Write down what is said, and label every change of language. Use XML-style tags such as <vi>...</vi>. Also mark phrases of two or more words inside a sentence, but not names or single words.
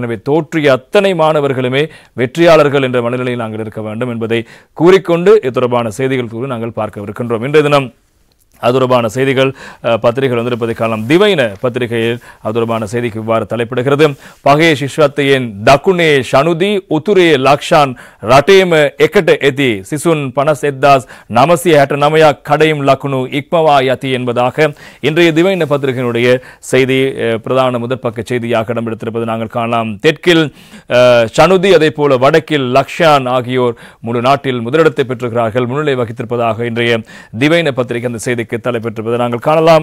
<ta>எனவே தோற்றிய அத்தனை மாணவர்களுமே வெற்றியாளர்கள் என்ற மனநிலையில் நாங்கள் இருக்க வேண்டும் என்பதை கூறிக்கொண்டு இது தொடர்பான செய்திகள் நாங்கள் பார்க்கவிருக்கின்றோம். இன்றைய தினம் அது தொடர்பான செய்திகள் பத்திரிகைகள் வந்திருப்பதை காலம். திவைன பத்திரிகையில் அது தொடர்பான செய்திக்கு இவ்வாறு தலைப்பிடுகிறது.</ta> <si>පහේ සිස්වත්තයින් දකුණේ ශනුදී උතුරේ ලක්ෂාන් රටේම එකට ඇති සිසුන්</si> <ta>51969 கடையும்</ta> <si>ලකුණු ඉක්මවා යති</si> <ta>என்பதாக இன்றைய திவைன பத்திரிகையினுடைய செய்தி பிரதான முதற்பக்க செய்தியாக இடம்பெடுத்திருப்பது நாங்கள் காணலாம். தெற்கில் ஷனுதி, அதே போல வடக்கில் லக்ஷான் ஆகியோர் முழு நாட்டில் முதலிடத்தை பெற்றிருக்கிறார்கள், முன்னிலை வகித்திருப்பதாக இன்றைய திவைன பத்திரிகை அந்த செய்தி தலைப்பெற்றிருப்பதை நாங்கள் காணலாம்.</ta>